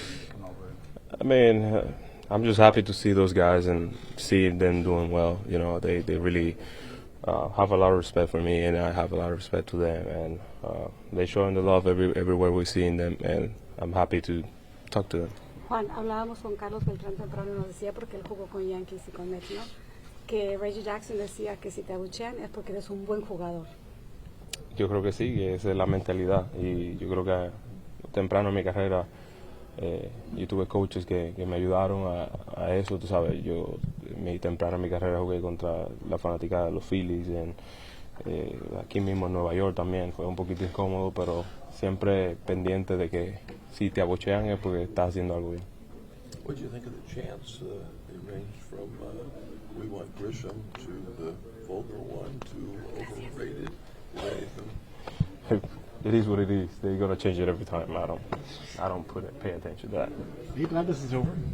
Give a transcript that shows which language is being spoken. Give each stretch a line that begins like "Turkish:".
English: Come over. I mean, I'm just happy to see those guys and see them doing well. You know, they really have a lot of respect for me, and I have a lot of respect to them, and they showing the love everywhere we see them, and I'm happy to talk to them.
Spanish: Juan, hablábamos con Carlos Beltrán temprano y nos decía, porque él jugó con Yankees y con Mets, ¿no? Que Reggie Jackson decía que si te abuchean es porque eres un buen jugador. Yo creo que sí, que esa es la mentalidad, y yo creo que temprano en mi carrera yo tuve coaches que me ayudaron a eso, tú sabes. Yo temprano en mi carrera jugué contra la fanática de los Phillies, aquí mismo en Nueva York también. Fue un poquito incómodo, pero siempre pendiente de que si te abuchean es porque estás haciendo algo bien.
English: What do you think of the chants? They ranged from we want Grisham to the vulgar one to overrated. It is what it is. They're gonna change it every time. I don't pay attention to that. Are you glad this is over?